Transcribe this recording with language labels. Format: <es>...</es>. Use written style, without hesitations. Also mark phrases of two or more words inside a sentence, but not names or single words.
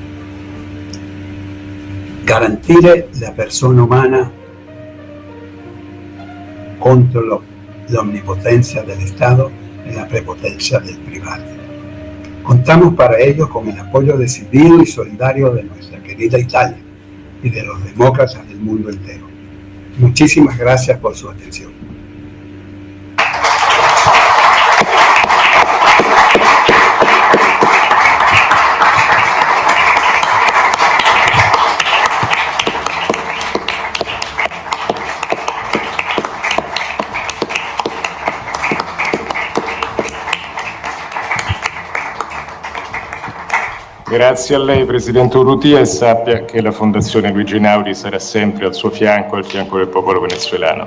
<es>Garantir la persona humana contra la omnipotencia del Estado y la prepotencia del privado. Contamos para ello con el apoyo decidido y solidario de nuestra querida Italia y de los demócratas del mundo entero. Muchísimas gracias por su atención.</es> <it>Grazie a lei, Presidente Urrutia, e sappia che la Fondazione Luigi Einaudi sarà sempre al suo fianco, al fianco del popolo venezuelano.</it>